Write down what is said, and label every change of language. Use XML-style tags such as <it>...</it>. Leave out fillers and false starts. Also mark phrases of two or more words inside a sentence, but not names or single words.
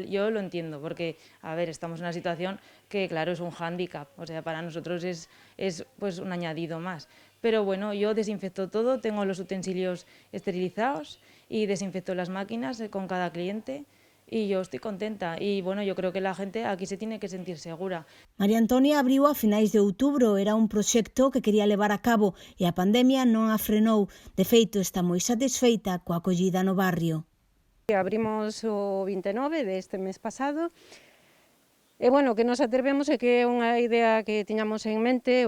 <es>Yo lo entiendo porque, a ver, estamos en una situación que, claro, es un hándicap, o sea, para nosotros es pues un añadido más. Pero bueno, yo desinfecto todo, tengo los utensilios esterilizados y desinfecto las máquinas con cada cliente. Y yo estoy contenta y bueno, yo creo que la gente aquí se tiene que sentir segura.</es> <gl>María Antonia abriu a finais de outubro, era un proxecto que quería levar a cabo e a pandemia non a frenou. De feito, está moi satisfeita coa acollida no barrio. Abrimos o 29 deste mes pasado e, bueno, que nos atrevemos é que é unha idea que tiñamos en mente.</gl>